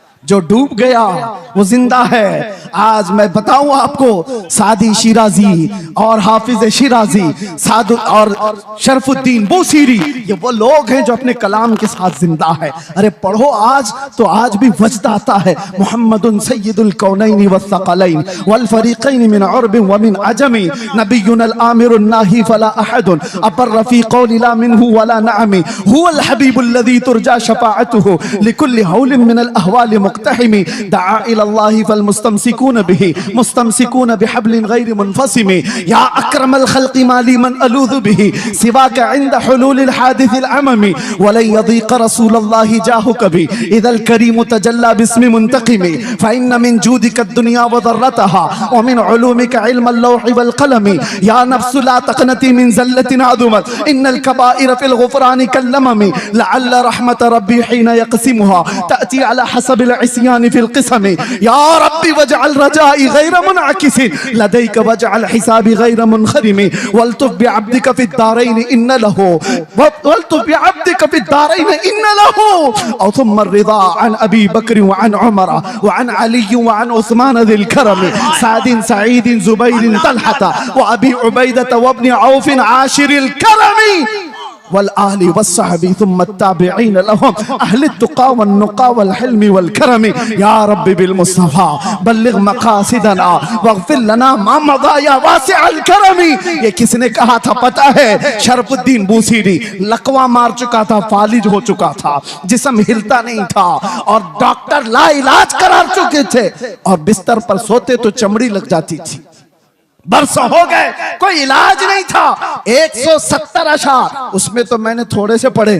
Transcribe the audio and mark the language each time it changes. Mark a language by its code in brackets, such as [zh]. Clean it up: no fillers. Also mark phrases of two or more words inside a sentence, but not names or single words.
[hi] जो डूब गया वो जिंदा है। आज मैं बताऊं आपको, सादी शिराजी और हाफिज शिराजी सादु और शरफुद्दीन बूसीरी, ये वो लोग हैं जो अपने कलाम के साथ जिंदा है। अरे पढ़ो आज तो आज भी वजद आता है। [ar] محمد سيد الكونين والثقلين والفريقين من عرب ومن عجم نبي الآمر الناهي فلا أحد أبر في قول لا منه ولا نعم هو الحبيب الذي ترجى شفاعته لكل هول من الأهوال مقتحم دعا إلى الله فالمستمسكون به مستمسكون بحبل غير منفصم يا أكرم خلق ما لي من ألوذ به سواك عند حلول الحادث العمم ولن يضيق رسول الله جاهك بي إذا الكريم تجلى باسم منتقم فإن من جودك الدنيا وضرتها ومن علومك علم اللوح والقلم يا نفس لا تقنطي من زلة عظمت إن الكبائر في الغفران كاللمم لعل رحمة ربي حين يقسمها تأتي على حسب العصيان في القسم يا ربي واجعل رجائي غير منعكس لديك واجعل حسابي غير منخرم والطف بعبدك في الدارين إن له والطف بعبدك في الدارين इन्न लहू वल्तुफ़ बिअब्दिका फ़िद दारैन إن له أو ثم رضا عن أبي بكر وعن عمر وعن علي وعن عثمان ذي الكرم سعد سعيد زبير طلحة وأبي عبيدة وابن عوف عاشر الكرم والآل والصحب ثم التابعين لهم أهل التقى والنقى والحلم والكرم يا ربي بالمصطفى بلغ مقاصدنا واغفر لنا ما مضى يا واسع الكرم. [hi] ये किसने कहा था पता है? शरफुद्दीन बूसीरी। लकवा मार चुका था, फालिज हो चुका था, जिस्म हिलता नहीं था और डॉक्टर लाइलाज करार चुके थे और बिस्तर पर सोते तो चमड़ी लग जाती थी। बरसों हो गए, कोई इलाज नहीं था। 170 अशार, उसमें तो मैंने थोड़े से पढ़े।